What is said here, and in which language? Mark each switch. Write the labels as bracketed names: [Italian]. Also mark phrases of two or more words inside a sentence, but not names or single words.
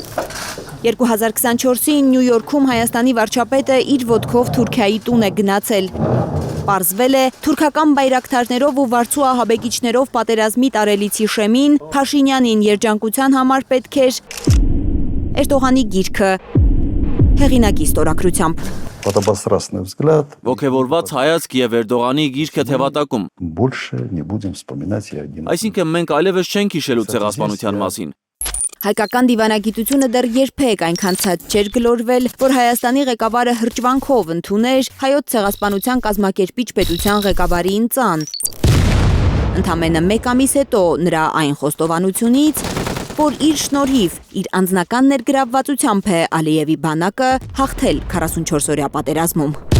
[Armenian] 2024-ին Նյու Յորքում Հայաստանի վարչապետը իր ոտքով Թուրքիայի տուն է գնացել։ Պարզվել է թուրքական բայրակթարներով ու վարձու ահաբեկիչներով պատերազմի տարելիցի շեմին Փաշինյանին երջանկության համար պետք էր Էրդողանի գիրքը հեղինակի ստորագրությամբ։ [Russian] Подобострастный взгляд. [Armenian] Ոգևորված հայացք եւ Էրդողանի գիրքը թևատակում։ [Russian] Больше не будем вспоминать и один. [Armenian] Այսինքն մենք այլևս չենք հիշելու ցեղասպանության մասին։ Հայկական դիվանագիտությունը դեռ երբեք այնքան ցած չէր գլորվել, որ Հայաստանի ղեկավարը հրճվանքով ընդուներ հայոց ցեղասպանության կազմակերպիչ պետության ղեկավարի ընծան։ Ընդամենը 1 ամիս հետո նրա այն խոստովանությունից, որ իր շնորհիվ իր անձնական ներգրավվածությամբ է Ալիևի բանակը հաղթել 44-օրյա պատերազմում։